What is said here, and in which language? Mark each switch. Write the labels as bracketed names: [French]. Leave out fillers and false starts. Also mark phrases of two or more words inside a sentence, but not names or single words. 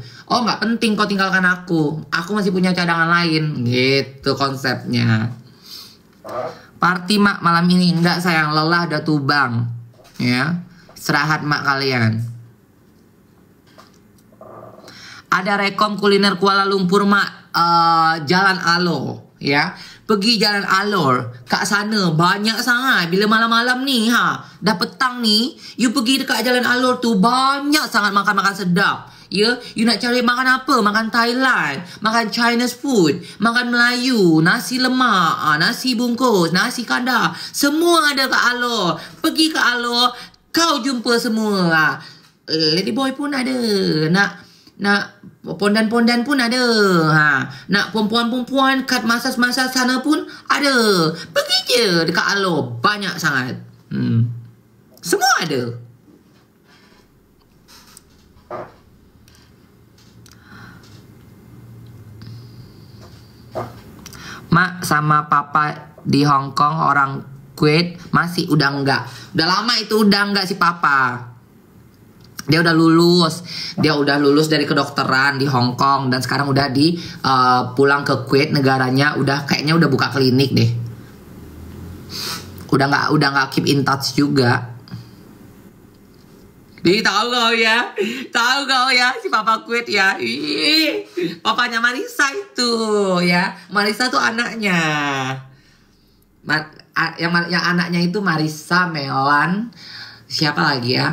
[Indonesian] Oh gak penting kau tinggalkan aku masih punya cadangan lain gitu konsepnya. Party mak malam ini. Enggak sayang, lelah udah tubang ya. Istirahat mak kalian. Ada rekom kuliner Kuala Lumpur mak, Jalan Alor ya. [Malay] Pergi Jalan Alor, kat sana banyak sangat. Bila malam-malam nih dah petang nih, you pergi dekat Jalan Alor tu banyak sangat makan-makan sedap. Ya, you nak cari makan apa? Makan Thailand, makan [English] Chinese food, [Malay] makan Melayu, nasi lemak, nasi bungkus, nasi kandar, semua ada kat Alor. Pergi ke Alor, kau jumpa semua. [English] Lady boy [Malay] pun ada, nak pondan-pondan pun ada. Nak perempuan-perempuan kat masas-masas sana pun ada. Pergi je dekat Alor, banyak sangat. [Indonesian] Semua ada. Mak sama papa di Hong Kong orang Kuwait masih udah enggak. Udah lama itu udah enggak si papa. Dia udah lulus dari kedokteran di Hong Kong dan sekarang udah pulang ke Kuwait negaranya, kayaknya udah buka klinik deh. Udah nggak [English] keep in touch [Indonesian] juga. Tahu kau ya si papa Kuwait ya. Papanya Marisa itu ya. Marisa tuh anaknya. Yang anaknya itu Marisa, Melan, siapa lagi ya?